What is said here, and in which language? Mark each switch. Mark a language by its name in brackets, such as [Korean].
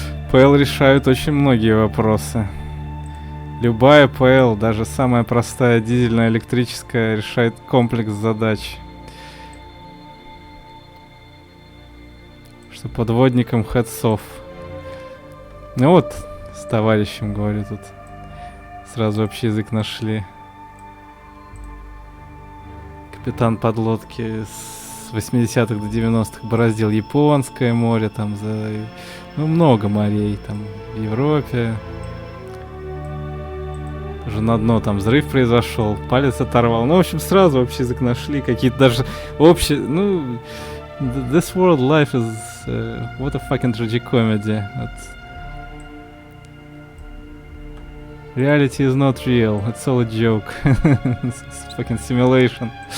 [Russian] ПЛ решают очень многие вопросы. Любая ПЛ, даже самая простая дизельная электрическая, решает комплекс задач. Что подводникам [English] heads off. [Russian] Ну вот, с товарищем, говорю, тут сразу общий язык нашли. Капитан подлодки с 80-х до 90-х бороздил Японское море, там много морей, там в Европе. Уже на дно там взрыв произошел, палец оторвал. Ну, в общем, сразу общий язык нашли, какие-то даже общие, [English] this world life is what a fucking tragicomedy. Reality is not real, it's all a joke. It's fucking simulation.